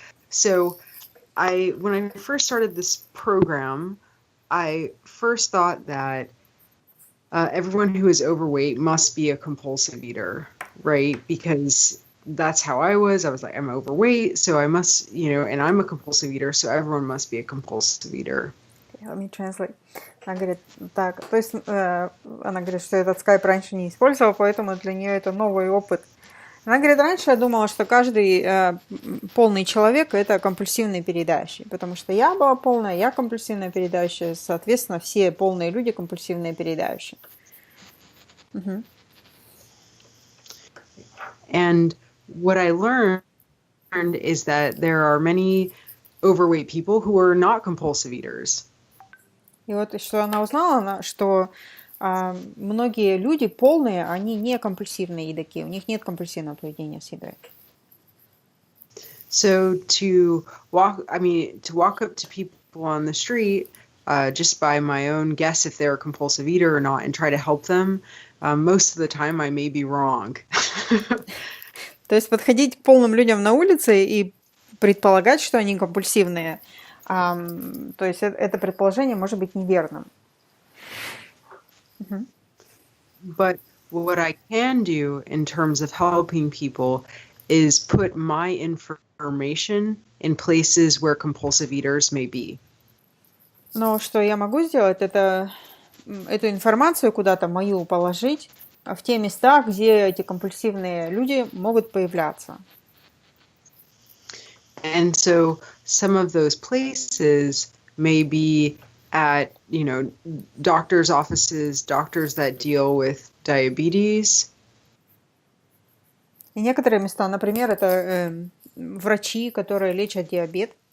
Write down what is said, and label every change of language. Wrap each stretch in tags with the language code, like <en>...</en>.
<en>So when I first started this program, I first thought that everyone who is overweight must be a compulsive eater, right? Because that's how I was. I was like, I'm overweight, so I must, and I'm a compulsive eater, so everyone must be a compulsive eater. Let me translate.</en> <ru>Она говорит, так, то есть она говорит, что этот скайп раньше не использовала, поэтому для нее это новый опыт. Она говорит, раньше я думала, что каждый полный человек – это компульсивный передающий, потому что я была полная, я компульсивная передающая, соответственно, все полные люди компульсивные передающие. Мгм.</ru> <en>And what I learned is that there are many overweight people who are not compulsive eaters.</en> <ru>И вот что она узнала, что многие люди полные, они не компульсивные едоки, у них нет компульсивного поведения с едой.</ru> <en>So to walk up to people on the street, just by my own guess if they're a compulsive eater or not, and try to help them, most of the time I may be wrong.</en> <ru>То есть подходить к полным людям на улице и предполагать, что они компульсивные, то есть это предположение может быть неверным.</ru> <en>But what I can do in terms of helping people is put my information in places where compulsive eaters may be.</en> <ru>Но что я могу сделать, это эту информацию куда-то мою положить в те места, где эти компульсивные люди могут появляться.</ru> <en>And so some of those places may be at, doctors' offices, doctors that deal with diabetes.</en> <ru>И некоторые места, например, это врачи, которые лечат диабет.</ru>